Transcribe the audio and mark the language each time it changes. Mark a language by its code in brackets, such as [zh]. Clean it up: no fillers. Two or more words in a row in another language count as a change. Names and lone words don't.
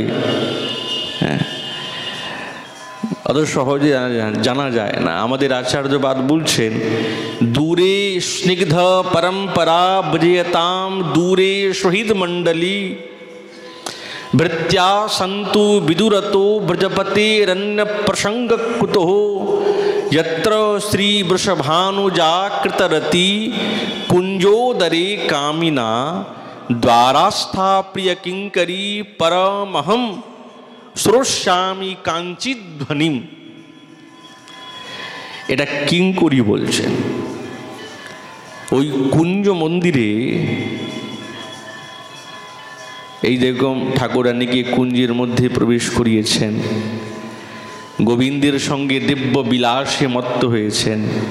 [bn] হ্যাঁ, অত সহজে জানা যায় না। আমাদের আচার্যবাদ বলছেন, [sa] দূরে স্নিগ্ধ পরম্পরা ভজয়তাম দূরে শহীদ মণ্ডলী ভৃত্য়া সন্তু বিদুরতো ব্রজপতেরন্য প্রসঙ্গ কুতো यत्र श्री वृषभानुजाकृतरति कुंजोदरे कामिना द्वारास्था प्रिय किंकरी परमहम শ্রোষ্যামি কাঞ্চিত ধ্বনিম। [bn] এটা কিঙ্করি বলছেন। ওই কুঞ্জ মন্দিরে এই দেখুন ঠাকুরানীকে কুঞ্জের মধ্যে প্রবেশ করিয়েছেন, গোবিন্দের সঙ্গে দিব্য বিলাসে মত্ত হয়েছেন।